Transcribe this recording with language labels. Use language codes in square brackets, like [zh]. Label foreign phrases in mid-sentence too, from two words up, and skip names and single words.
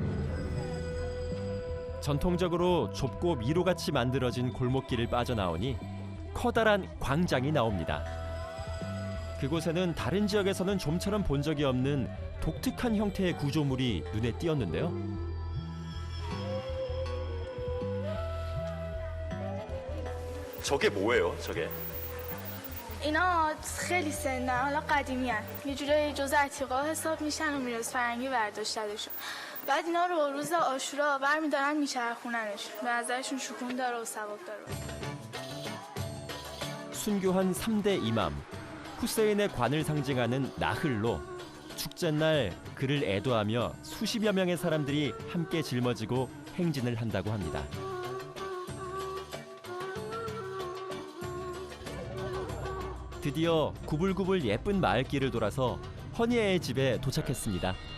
[ko] 전통적으로 좁고 미로같이 만들어진 골목길을 빠져나오니 커다란 광장이 나옵니다. 그곳에는 다른 지역에서는 좀처럼 본 적이 없는 독특한 형태의 구조물이 눈에 띄었는데요. 저게 뭐예요? 저게? [fa] اینا خیلی سنن حالا قدیمی هن. یه جورایی جزء عتیقا حساب میشن و میراث فرهنگی برداشتهشون. بعد اینا رو روز عاشورا برمیدارن میچرخوننش. به نظرشون شکوه داره و ثواب داره. [ko] 순교한 3대 이맘 후세인의 관을 상징하는 나흘로 축제날 그를 애도하며 수십여 명의 사람들이 함께 짊어지고 행진을 한다고 합니다. 드디어 구불구불 예쁜 마을길을 돌아서 허니에의 집에 도착했습니다.